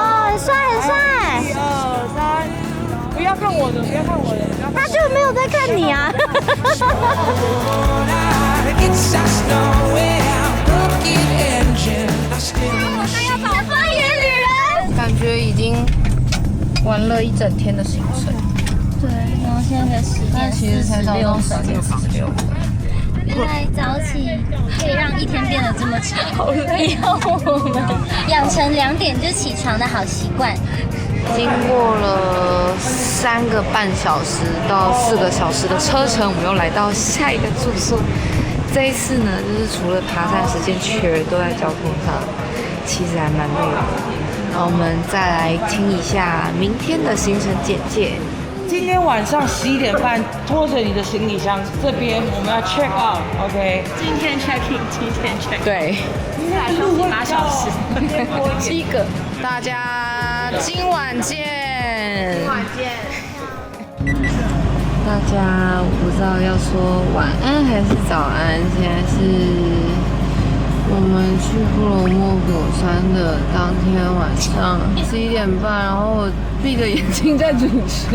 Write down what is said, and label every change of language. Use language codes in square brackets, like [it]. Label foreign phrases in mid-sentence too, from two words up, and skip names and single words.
[zh] 哦，很帥很帥。1、2、3，不要看我的，不要看我的，他就沒有在看你啊。火山要找方言女人，感覺已經玩了一整天的行程。对，然後現在才10點46分。原來早起可以讓一天變得這麼長，以後我們養成2點就起床的好習慣。經過了3個半小時到4個小時的車程，我們又來到下一個住宿。這一次呢，就是除了爬山時間缺都在交通上，其實還蠻累的。然後我們再來聽一下明天的行程簡介。今天晚上11點半，拖着你的行李箱，這邊我們要 [en] check out， [zh] OK？、今天 [en] check in， [zh] 今天 [en] check in。 [zh] 對，接下来休息8小時，7個。大家今晚見。今晚見。大家我不知道要說晚安還是早安，現在是我們去布羅莫火山的當天晚上11點半，然後我閉着眼睛在主持。